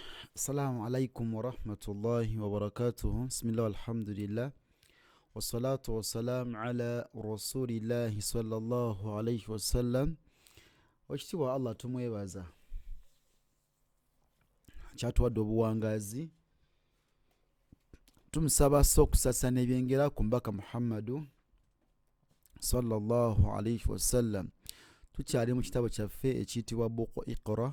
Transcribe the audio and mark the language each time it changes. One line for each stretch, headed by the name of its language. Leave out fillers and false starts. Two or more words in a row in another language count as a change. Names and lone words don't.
Arabic: السلام عليكم ورحمة الله وبركاته. بسم الله والحمد لله. والصلاة والسلام على رسول الله صلى الله عليه وسلم.
Ganda: Wakitiibwa Allah tumwebaza. Kyatuwadde obuwangazi. Tumusaba okusasa n'ebyengera ku mbaka Muhammadu
Arabic: صلى الله عليه وسلم.
Ganda: Tukyali mu kitabo kyaffe ekiyitibwa Buku Iqra.